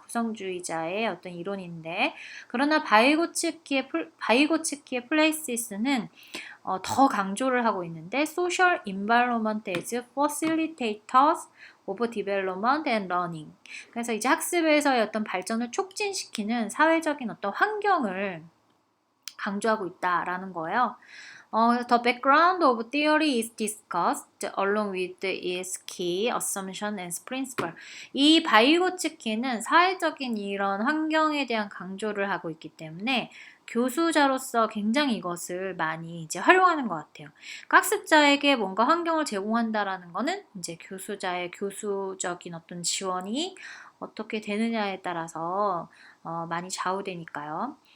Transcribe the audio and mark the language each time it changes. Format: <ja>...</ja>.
<ko>구성주의자의 어떤 이론인데, 그러나 바이고츠키의 플레이시스는 더 강조를 하고 있는데,</ko> <en>social environment as facilitators of development and learning.</en> <ko>그래서 이제 학습에서의 어떤 발전을 촉진시키는 사회적인 어떤 환경을 강조하고 있다라는 거예요.</ko> <en>The background of theory is discussed along with its key assumption and principle.</en> <ko>이 바이고츠키는 사회적인 이런 환경에 대한 강조를 하고 있기 때문에 교수자로서 굉장히 이것을 많이 이제 활용하는 것 같아요. 학습자에게 뭔가 환경을 제공한다라는 거는 이제 교수자의 교수적인 어떤 지원이 어떻게 되느냐에 따라서 많이 좌우되니까요.</ko>